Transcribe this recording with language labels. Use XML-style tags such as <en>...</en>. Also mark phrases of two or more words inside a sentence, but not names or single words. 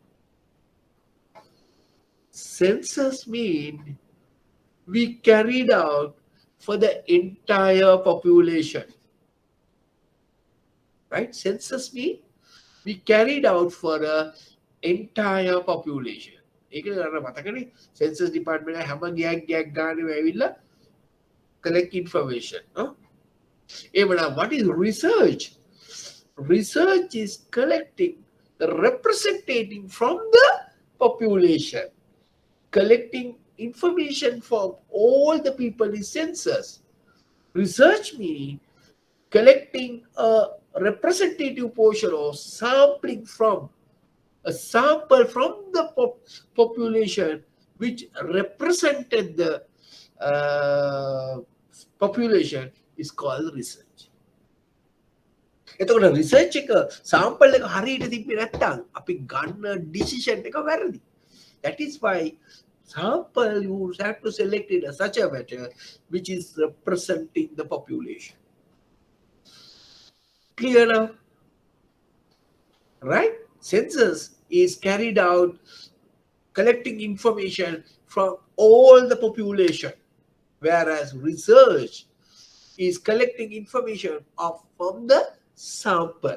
<en>Census mean we carried out for the entire population. Right? Census mean we carried out for the entire population. Census department</en> <si>හැම ගෑක්</si> <en>collect information. No? What is research? Research is collecting the representative from the population, collecting information from all the people in census. Research means collecting a representative portion or sampling from a sample from the population which represented the population is called research.</en> <si>එතකොට රිසර්ච් එක සාම්පල් එක හරියට තිබ්බේ නැත්නම් අපි ගන්න ඩිසිෂන් එක වැරදි.</si> <en>That is why sample you have to select it in such a matter which is representing the population. Clear now? Right? Census is carried out collecting information from all the population, whereas research is collecting information from the sample.</en>